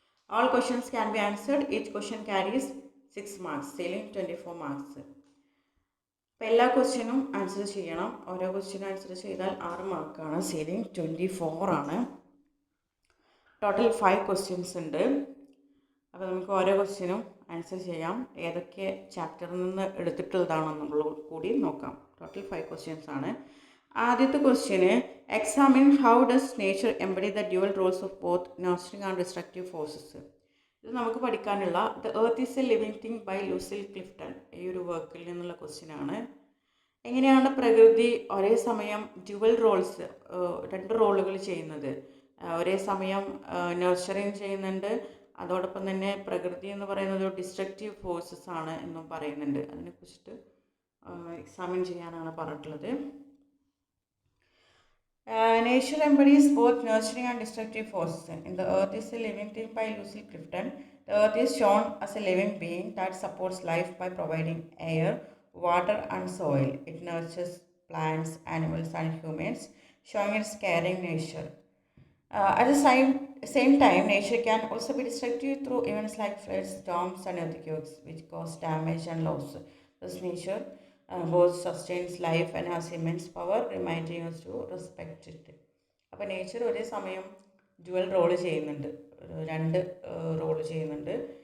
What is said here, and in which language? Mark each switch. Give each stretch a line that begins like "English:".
English: All questions can be answered. Each question carries 6 marks, ceiling 24 marks.
Malayalam: അപ്പോൾ എല്ലാ ക്വസ്റ്റ്യനും answer ചെയ്യണം. ഓരോ ക്വസ്റ്റ്യനും ആൻസർ ചെയ്താൽ 6 മാർക്കാണ്, സീലിംഗ് 24 ആണ്. ടോട്ടൽ 5 ക്വസ്റ്റ്യൻസ് ഉണ്ട്. അപ്പോൾ നമുക്ക് ഓരോ ക്വസ്റ്റ്യനും ആൻസർ ചെയ്യാം. ഏതൊക്കെ ചാപ്റ്ററിൽ നിന്ന് എടുത്തിട്ടുള്ളതാണെന്നുള്ളത് കൂടി നോക്കാം. ടോട്ടൽ 5 ക്വസ്റ്റ്യൻസ് ആണ്. ആദ്യത്തെ question,
English: Examine how does nature embody the dual roles of both nurturing and destructive forces.
Malayalam: ഇത് നമുക്ക് പഠിക്കാനുള്ള the earth is A living thing by ലൂസിൽ Clifton, ഈ ഒരു വർക്കിൽ നിന്നുള്ള ക്വസ്റ്റ്യനാണ്. എങ്ങനെയാണ് പ്രകൃതി ഒരേ സമയം ഡ്യുവൽ റോൾസ്, 2 റോളുകൾ ചെയ്യുന്നത്? ഒരേ സമയം നർച്ചറിങ് ചെയ്യുന്നുണ്ട്, അതോടൊപ്പം തന്നെ പ്രകൃതി എന്ന് പറയുന്നത് ഡിസ്ട്രക്റ്റീവ് ഫോഴ്സസ് ആണ് എന്നും പറയുന്നുണ്ട്. അതിനെക്കുറിച്ചിട്ട് എക്സാമിൻ ചെയ്യാനാണ് പറഞ്ഞിട്ടുള്ളത്.
English: Nature embodies both nurturing and destructive forces. In The Earth is a Living Thing by Lucy Clifton. The Earth is shown as a living being that supports life by providing air, water, and soil. It nurtures plants, animals, and humans, showing its caring nature. At the same time, nature can also be destructive through events like floods, storms, and earthquakes, which cause damage and loss. Thus, nature both sustains life and has immense power, reminding us to respect it.
Malayalam: അപ്പോൾ nature ഒരേ സമയം dual role ചെയ്യുന്നുണ്ട്, രണ്ട് role ചെയ്യുന്നുണ്ട്.